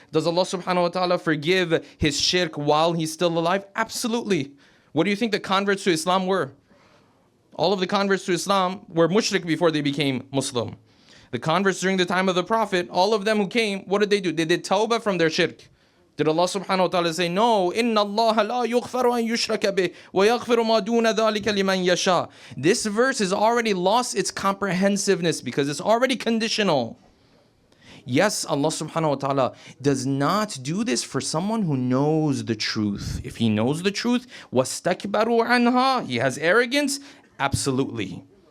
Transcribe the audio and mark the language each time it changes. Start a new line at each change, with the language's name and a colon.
English: Does Allah subhanahu wa ta'ala forgive his shirk while he's still alive? Absolutely. What do you think the converts to Islam were? All of the converts to Islam were mushrik before they became Muslim. The converts during the time of the Prophet, all of them who came, what did they do? They did tawbah from their shirk. Did Allah subhanahu wa ta'ala say, no,
Arabic: إِنَّ اللَّهَ لَا يُغْفَرُ أَن يُشْرَكَ بِهِ وَيَغْفِرُ مَا دُونَ ذَلِكَ لِمَنْ يَشَاءُ.
English: This verse has already lost its comprehensiveness because it's already conditional. Yes, Allah subhanahu wa ta'ala does not do this for someone who knows the truth. If he knows the truth,
Arabic: وَاسْتَكْبَرُوا عَنْهَا,
English: he has arrogance, absolutely.